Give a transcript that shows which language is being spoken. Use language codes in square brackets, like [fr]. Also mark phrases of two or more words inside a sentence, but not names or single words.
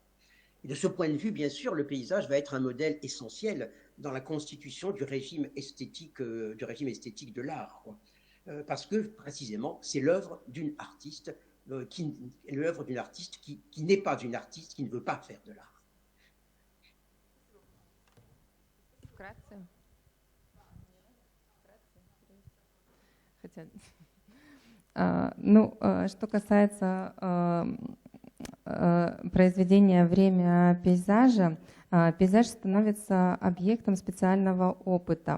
[fr] Et de ce point de vue, bien sûr, le paysage va être un modèle essentiel dans la constitution du régime esthétique de l'art, parce que précisément c'est l'œuvre d'une artiste qui n'est pas une artiste, qui ne veut pas faire de l'art. [ru] Что касается произведения «Время пейзажа», пейзаж становится объектом специального опыта.